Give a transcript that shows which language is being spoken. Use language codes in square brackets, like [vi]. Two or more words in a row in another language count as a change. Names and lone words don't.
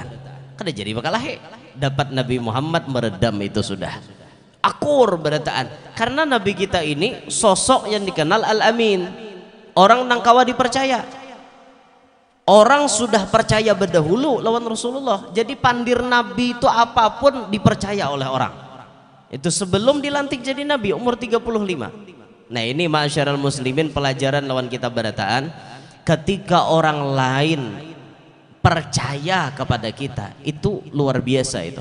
[bjn] Kada jadi bakal lahe. [id] Dapat Nabi Muhammad meredam itu sudah. [bjn] Akur berataan. [id] Karena Nabi kita ini sosok yang dikenal Al-Amin. [bjn] Orang nang kawa dipercaya. Orang sudah percaya berdahulu lawan Rasulullah. [id] Jadi pandir Nabi itu apapun dipercaya oleh orang. Itu sebelum dilantik jadi Nabi umur 35. Nah ini [ar] معاشر المسلمين [id] pelajaran lawan kita berataan. Ketika orang lain percaya kepada kita itu luar biasa itu.